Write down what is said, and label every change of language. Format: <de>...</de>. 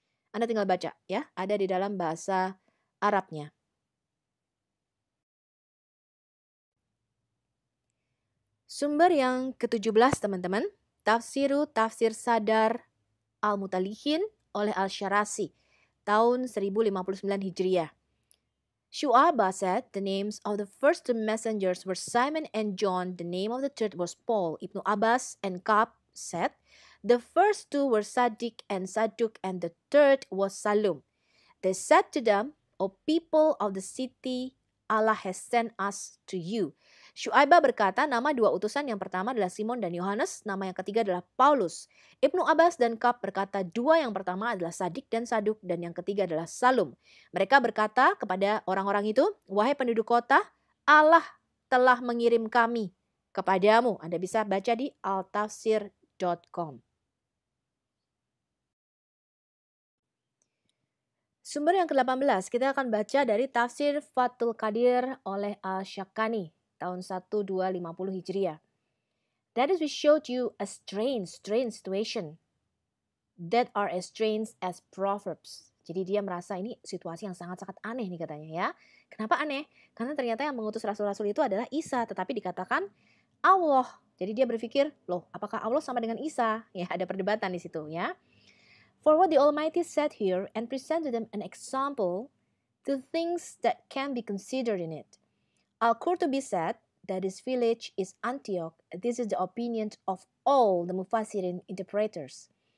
<id>Anda tinggal baca ya, ada di dalam bahasa Arabnya. Sumber yang ke-17 teman-teman, Tafsir Sadar Al-Mutalihin oleh Al-Syarasi, tahun 1059 Hijriah.</id> <en>Syu'abah said the names of the first two messengers were Simon and John, the name of the third was Paul. Ibnu Abbas and Ka'b said the first two were Sadiq and Saduk and the third was Salum. They said to them, O people of the city, Allah has sent us to you.</en> <id>Syu'aibah berkata nama dua utusan yang pertama adalah Simon dan Yohanes, nama yang ketiga adalah Paulus. Ibnu Abbas dan Ka'b berkata dua yang pertama adalah Sadiq dan Saduk dan yang ketiga adalah Salum. Mereka berkata kepada orang-orang itu, wahai penduduk kota, Allah telah mengirim kami kepadamu. Anda bisa baca di altafsir.com. Sumber yang ke-18, kita akan baca dari Tafsir Fathul Qadir oleh Al-Syakkani, tahun 1250 Hijriah.</id> <en>That is, we showed you a strange situation that are as strange as proverbs.</en> <id>Jadi dia merasa ini situasi yang sangat-sangat aneh nih katanya ya. Kenapa aneh? Karena ternyata yang mengutus rasul-rasul itu adalah Isa, tetapi dikatakan Allah. Jadi dia berpikir, loh apakah Allah sama dengan Isa? Ya, ada perdebatan di situ ya.</id> <en>For what the Almighty said here and present to them an example to things that can be considered in it. Al-Qurtubi said that this village is Antioch. This is the opinion of all the Mufassirin interpreters.</en>